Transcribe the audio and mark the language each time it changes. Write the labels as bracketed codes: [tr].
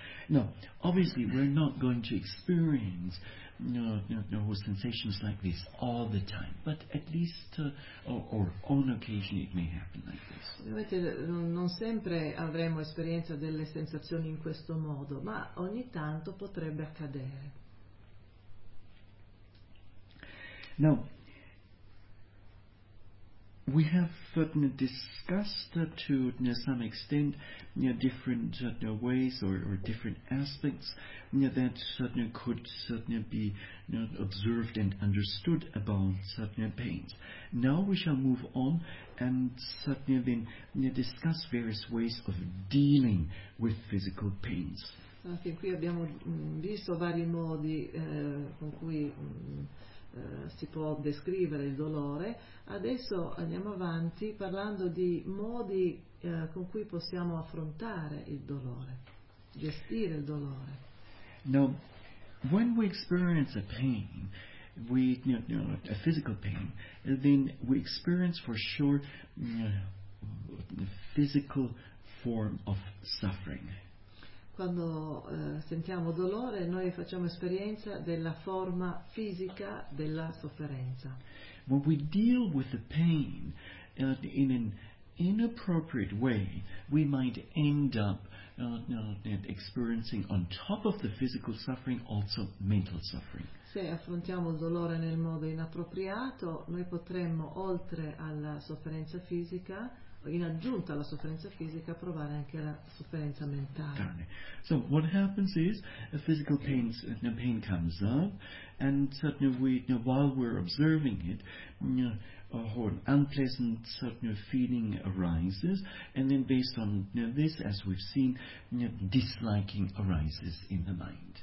[en] No, obviously we're not going to experience sensations like this all the time, but at least or on occasion it may happen like this. [it] Ovviamente non sempre avremo esperienza delle sensazioni in questo modo, ma ogni tanto potrebbe accadere. [en] Now, we have discussed to some extent different ways or different aspects that could be observed and understood about pains. Now we shall move on and discuss various ways of dealing with physical pains. [it] Okay, qui abbiamo visto vari modi con cui si può descrivere il dolore. Adesso andiamo avanti parlando di modi con cui possiamo affrontare il dolore, gestire il dolore. [en] Now, when we experience a pain, a physical pain, then we experience for sure the physical form of suffering. [it] Quando sentiamo dolore, noi facciamo esperienza della forma fisica della sofferenza. [en] When we deal with the pain in an inappropriate way, we might end up experiencing on top of the physical suffering also mental suffering. [it] Se affrontiamo il dolore nel modo inappropriato, noi potremmo, oltre alla sofferenza fisica, in aggiunta alla sofferenza fisica, provare anche la sofferenza mentale. [en] So what happens is a physical pain comes up, and suddenly while we're observing it, an unpleasant feeling arises, and then based on this, as we've seen, disliking arises in the mind.